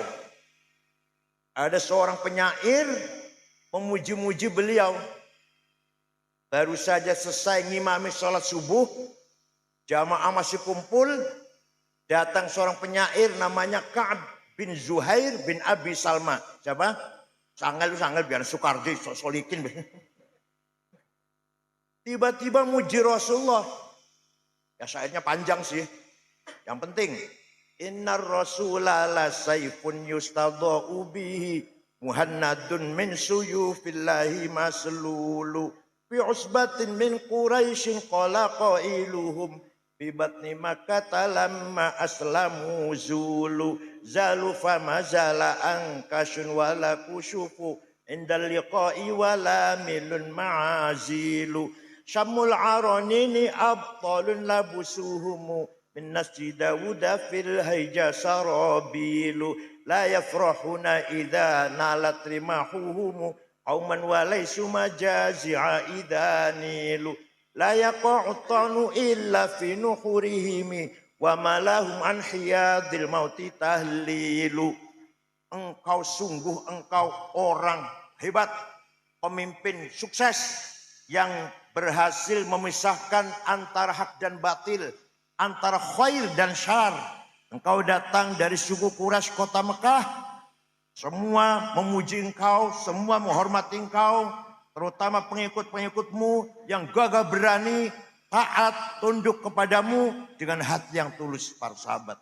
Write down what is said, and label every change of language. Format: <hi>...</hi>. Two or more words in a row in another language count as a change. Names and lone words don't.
<id>Ada seorang penyair memuji-muji beliau. Baru saja selesai ngimami sholat subuh, jamaah masih kumpul, datang seorang penyair namanya Ka'ab bin Zuhair bin Abi Salma. Siapa? Sangal biar Soekardi solikin. Tiba-tiba muji Rasulullah. Ya syairnya panjang sih. Yang penting,</id> <ar>إن الرسول لسيف يستضاء به مهند من سيوف الله مسلول في عصبة من قريش قال قائلهم ببطن مكة لما أسلموا زولوا زالوا فما زال أنكاس ولا كشف عند اللقاء ولا ميل معازيل شم العرانين أبطال لبوسهم من نسج داود في الهيجا سرابيل لا يفرحون إذا نالت رماحهم قوما وليسوا مجازيعا إذا نيلوا لا يقع الطعن إلا في نحورهم وما لهم عن حياض الموت تهليل.</ar> <id>Engkau sungguh engkau orang hebat, pemimpin sukses yang berhasil memisahkan antara hak dan batil, antara khair dan syar. Engkau datang dari suku Quraisy kota Mekah, semua memuji engkau, semua menghormati engkau, terutama pengikut-pengikutmu yang gagah berani, taat, tunduk kepadamu dengan hati yang tulus para sahabat.</id>